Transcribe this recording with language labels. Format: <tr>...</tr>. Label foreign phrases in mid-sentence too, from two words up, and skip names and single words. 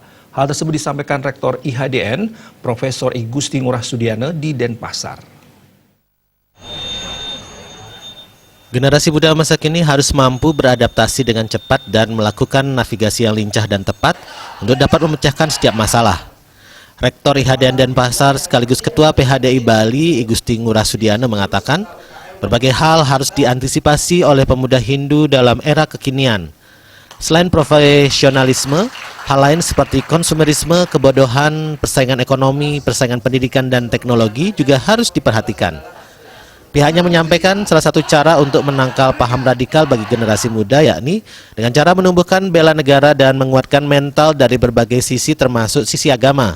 <id>Hal tersebut disampaikan Rektor IHDN, Profesor I Gusti Ngurah Sudiana di Denpasar. Generasi muda masa kini harus mampu beradaptasi dengan cepat dan melakukan navigasi yang lincah dan tepat untuk dapat memecahkan setiap masalah. Rektor IHDN Denpasar sekaligus Ketua PHDI Bali I Gusti Ngurah Sudiana mengatakan, berbagai hal harus diantisipasi oleh pemuda Hindu dalam era kekinian. Selain profesionalisme, hal lain seperti konsumerisme, kebodohan, persaingan ekonomi, persaingan pendidikan dan teknologi juga harus diperhatikan. Pihaknya menyampaikan salah satu cara untuk menangkal paham radikal bagi generasi muda yakni dengan cara menumbuhkan bela negara dan menguatkan mental dari berbagai sisi termasuk sisi agama.</id>